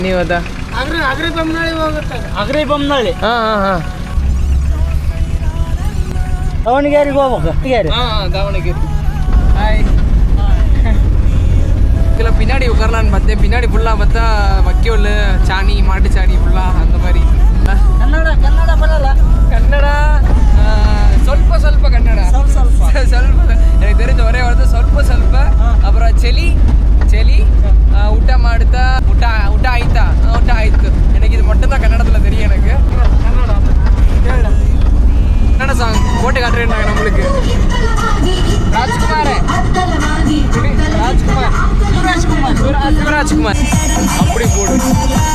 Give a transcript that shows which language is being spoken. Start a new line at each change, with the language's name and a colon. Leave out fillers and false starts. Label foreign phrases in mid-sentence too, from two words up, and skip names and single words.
Kannada: ನೀವದ ಅಗ್ರಿ ಬೊಮ್ಮನಹಳ್ಳಿ ಹೋಗುತ್ತೆ. ಅಗ್ರಿ ಬೊಮ್ಮನಹಳ್ಳಿ. ಹಾಂ ದಾವಣಗೆರೆಗೆ ಹೋಗ್ಬೇಕು. ದಾವಣಗೆರೆ.
Tamil: ಹಾಯ್ இல்லை பின்னாடி உட்காரலான்னு பார்த்தேன். பின்னாடி ஃபுல்லாக பார்த்தா வக்கியோல் சாணி மாட்டு சாணி ஃபுல்லாக அந்த மாதிரி.
Kannada: ಕನ್ನಡ ಬರಲ್ಲ. ಕನ್ನಡ ಸ್ವಲ್ಪ ಕನ್ನಡ ಸ್ವಲ್ಪ
Tamil: எனக்கு தெரிஞ்ச ஒரே வார்த்தை ಸ್ವಲ್ಪ. அப்புறம் செலி
Kannada: ಊಟ ಮಾಡ್ತಾ ಊಟ ಆಯ್ತು.
Tamil: எனக்கு இது மட்டும் தான் கன்னடத்தில் தெரியும் எனக்கு. கன்னட சாங் போட்டு காட்டுறேன்னாங்க நம்மளுக்கு. ராஜ்குமார் சிவராஜ்குமார் அப்படி போடு.